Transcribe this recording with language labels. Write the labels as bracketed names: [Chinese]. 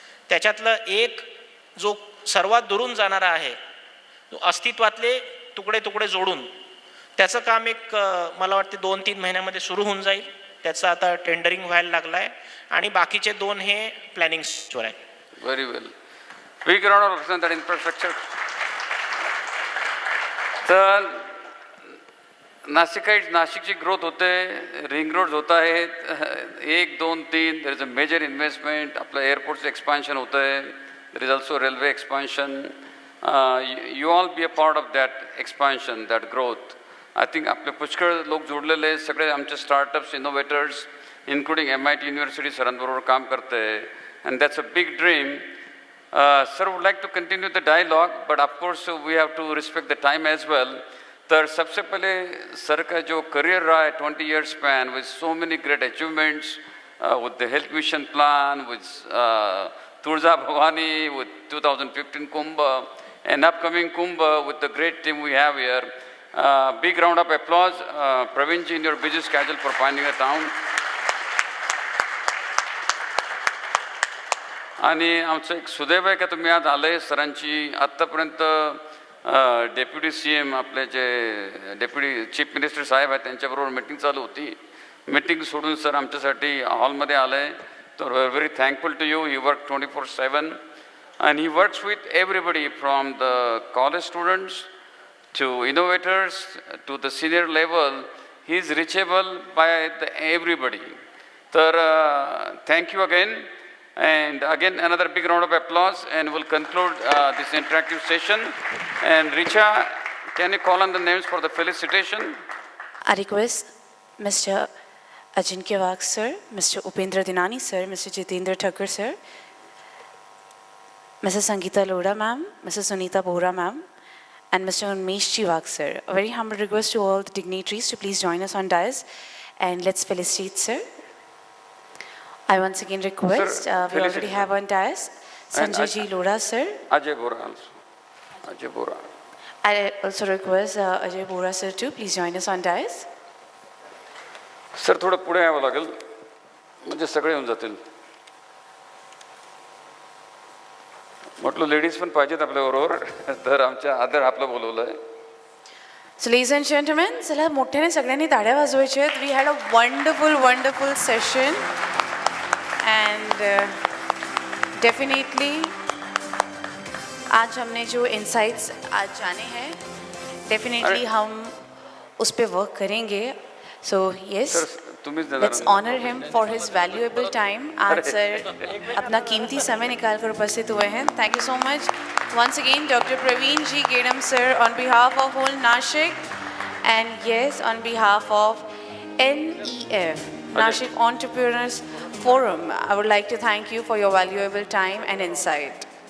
[Marathi] त्याच्यातलं एक जो सर्वात दुरून जाणारा आहे, अस्तित्वातले तुकडे तुकडे जोडून त्याचं काम एक मला वाटते 2-3 महिन्यामध्ये सुरू होऊन जाईल. त्याचं आता टेंडरिंग व्हायला लागलं आहे आणि बाकीचे 2 हे प्लॅनिंगवर आहे. [English] Very well. Big round of applause for infrastructure. [Marathi] तर नाशिकची ग्रोथ होते, रिंग रोड्स होत आहेत, 1, 2, 3 [English] There is a major investment. [Marathi] आपलं एअरपोर्टचं एक्सपान्शन होतं आहे, [English] There is also railway expansion. You all be a part of that expansion, that growth. I think [Marathi] आपले पुष्कळ लोक जोडलेले, सगळे आमचे startups, innovators, including MIT university सरांबरोबर काम करते, [English] And that's a big dream. Sir would like to continue the dialogue, but of course we have to respect the time as well. [Hindi] तर सबसे पहले सर का जो करियर रहा है [English] 20 years span with so many great achievements with the health mission plan, with Turja Bhavani, with 2015 Kumbh, and upcoming Kumbh with the great team we have here. Big round of applause, Praveen ji, in your busy schedule for finding a town. [Marathi] आणि आमचं एक सुदैव आहे का तुम्ही आज आले. सरांची आत्तापर्यंत डेप्युटी CM आपले जे डेप्युटी चीफ मिनिस्टर साहेब आहेत त्यांच्याबरोबर मीटिंग चालू होती. मीटिंग सोडून सर आमच्यासाठी हॉलमध्ये आले. तर [English] We are very thankful to you. He work 24/7 and he works with everybody from the college students to innovators to the senior level. He is reachable by everybody. तर thank you again. And again, another big round of applause, and we'll conclude this interactive session. And Richa, can you call on the names for the felicitation? I request Mr. Ajinkya Wagh sir, Mr. Upendra Dinani sir, Mr. Jitendra Thakur sir, Mrs. Sangeeta Lodha ma'am, Mrs. Sunita Bohra ma'am, and Mr. Unmesh Wagh sir. A very humble request to all the dignitaries to please join us on dais, and let's felicitate sir. I once again request, Sir, we already have on dais, Sanjay Ji Lodha sir. Ajay Bora also. Ajay Bora. I also request Ajay Bora sir to please join us on dais. [Marathi] Sir थोडं पुढे यावं लागेल म्हणजे सगळे येऊन जातील. म्हटलं ladies पण पाहिजेत आपल्याबरोबर. तर आमच्या आदर आपलं बोलवलं आहे. [English] So ladies and gentlemen, [Marathi] चला मोठ्याने सगळ्यांनी ताड्या वाजवायच्या आहेत. [English] We had a wonderful session. And definitely [Hindi] आज हमने जो insights आज जाने हैं definitely हम उस पे work करेंगे. [English] So yes, [Marathi] तुम्हीच देणार [English] let's honor him for his valuable time. [Hindi] आज सर अपना कीमती समय निकाल कर उपस्थित हुए हैं. [English] Thank you so much. Once again, Dr. Praveen G. Gedam sir, on behalf of whole Nashik, and yes, on behalf of NEF, Nashik Entrepreneurs Forum, I would like to thank you for your valuable time and insight.